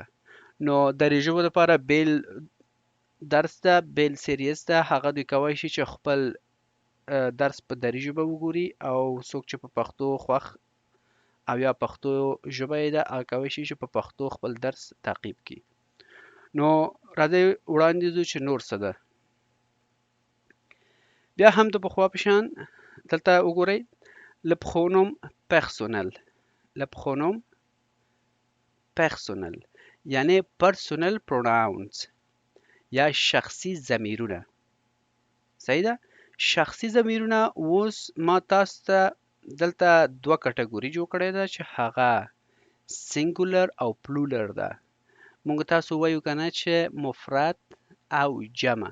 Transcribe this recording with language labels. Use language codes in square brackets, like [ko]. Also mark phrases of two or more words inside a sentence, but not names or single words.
[ps] نو دري ژبو لپاره بیل درس ده، بیل سیریز ده، هغه دوی کولی شي چې خپل درس په دري ژبه وګوري او څوک چې په پښتو خوښ او یا پښتو ژبه یې ده هغه کولی شي چې په پښتو خپل درس تعقیب کړي. نو راځئ وړاندې ځو چې نور څه ده. بیا هم د پخوا په شان دلته وګورئ [fr] le pronom personnel [ps] یعنی [en] personal pronouns [ps] یا شخصي ضمیرونه. صحیح ده؟ شخصي ضمیرونه اوس ما تاسو ته دلته دوه کټګوري جوړ کړې ده چې هغه سینګولر او پلورل ده. موږ تاسو وایو کنه چې مفرد او جمع.